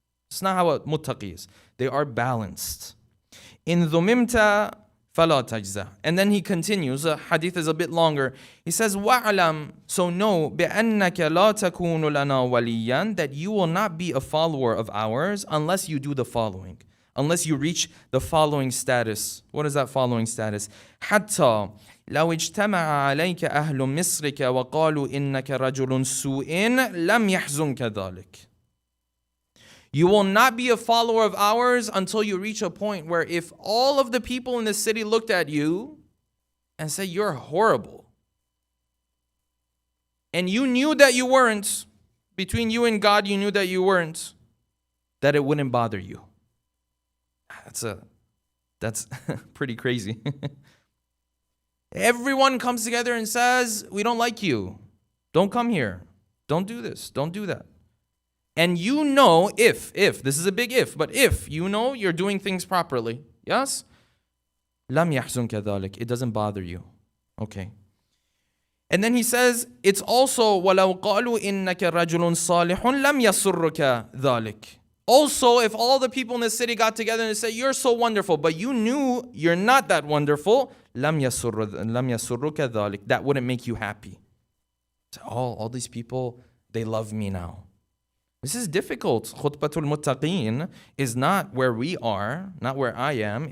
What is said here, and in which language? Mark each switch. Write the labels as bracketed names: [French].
[English] It's not how a muttaqi is. They are balanced. [Arabic] In dhumimta fala tajza. [English] And then he continues, the hadith is a bit longer. He says, [Arabic] wa'alam, [English] so know, [Arabic] bi'annaka la takunu lana waliyan, [English] that you will not be a follower of ours unless you do the following. Unless you reach the following status. What is that following status? [Arabic] حتى لو اجتمع عليك أهل مصرك وقالوا إنك رجل سوء لم يحزنك ذلك. [English] You will not be a follower of ours until you reach a point where if all of the people in the city looked at you and said, you're horrible, and you knew that you weren't, between you and God, you knew that you weren't, that it wouldn't bother you. That's pretty crazy. Everyone comes together and says, we don't like you. Don't come here. Don't do this. Don't do that. And you know, if, this is a big if, but if you know you're doing things properly, yes? [Arabic] لم يحزنك ذلك. [English] It doesn't bother you. Okay. And then he says, it's also [Arabic] وَلَوْ قَالُوا إِنَّكَ رَجُلٌ صَالِحٌ لَمْ يَسُرُّكَ ذَلك. [English] Also, if all the people in the city got together and said, you're so wonderful, but you knew you're not that wonderful, [Arabic] لَمْ يَسُرُّكَ ذَلك. [English] That wouldn't make you happy. So, all these people, they love me now. This is difficult. Khutbatul Muttaqeen is not where we are, not where I am.